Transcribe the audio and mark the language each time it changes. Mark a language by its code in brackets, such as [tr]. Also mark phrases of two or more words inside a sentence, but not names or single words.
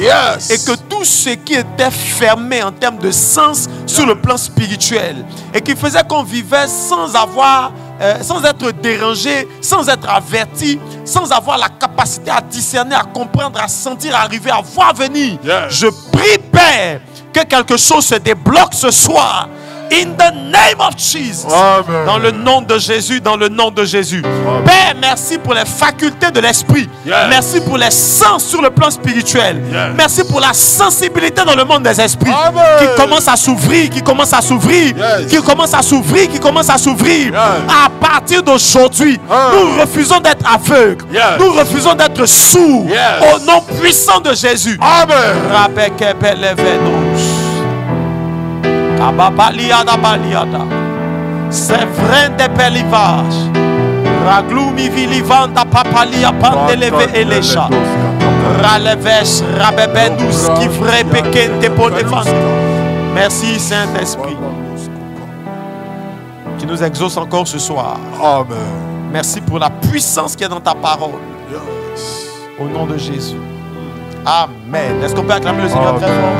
[fr] Et que tout ce qui était fermé en termes de sens sur le plan spirituel et qui faisait qu'on vivait sans avoir, sans être dérangé, sans être averti, sans avoir la capacité à discerner, à comprendre, à sentir, à arriver, à voir venir. Je prie, Père, que quelque chose se débloque ce soir. [en] In the name of Jesus. [fr] Amen. Dans le nom de Jésus, dans le nom de Jésus. Amen. Père, merci pour les facultés de l'esprit. Merci pour les sens sur le plan spirituel. Merci pour la sensibilité dans le monde des esprits. Amen. Qui commence à s'ouvrir, qui commence à s'ouvrir, qui commence à s'ouvrir, qui commence à s'ouvrir. À partir d'aujourd'hui, nous refusons d'être aveugles. Nous refusons d'être sourds. Au nom puissant de Jésus. Amen. C'est vrai des pélivages. Raglumi vilivanta papalia pandeleve elecha. Raleves rabebenus qui vrai pekente pour défendre. Merci Saint-Esprit. Tu nous exauces encore ce soir. Amen. Merci pour la puissance qui est dans ta parole. Au nom de Jésus. Amen. Est-ce qu'on peut acclamer le Seigneur très fort?